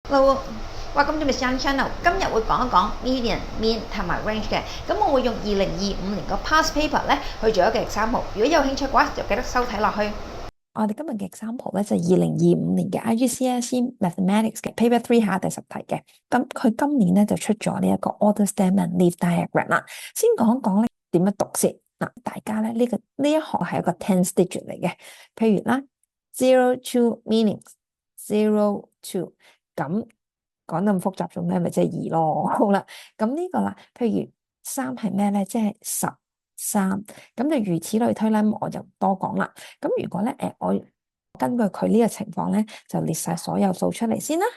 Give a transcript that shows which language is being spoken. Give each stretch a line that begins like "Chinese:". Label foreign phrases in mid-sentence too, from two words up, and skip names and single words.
English: Hello，welcome to Miss Chan Channel。
Cantonese: 今日會講一講
English: median、mean
Cantonese: 同埋 range 嘅。咁我會用2025年個
English: past paper
Cantonese: 咧去做一個 example。如果有興趣嘅話，就記得收睇落去。我哋今日嘅 example 咧就係2025年嘅 IGCSE Mathematics 嘅 Paper 3下第10題嘅。咁佢今年咧就出咗呢一個
English: order stem and leaf diagram
Cantonese: 啦。先講一講咧點樣讀先嗱，大家咧呢一行係一個
English: tens digit
Cantonese: 嚟嘅。譬如啦，
English: 0 to meanings zero to
Cantonese: 咁講得咁複雜做咩？咪即係2咯。好啦，咁呢個啦，譬如3係咩咧？即係13，咁就如此類推啦。我就唔多講啦。咁如果咧，我根據佢呢個情況咧，就列晒所有數出嚟先啦。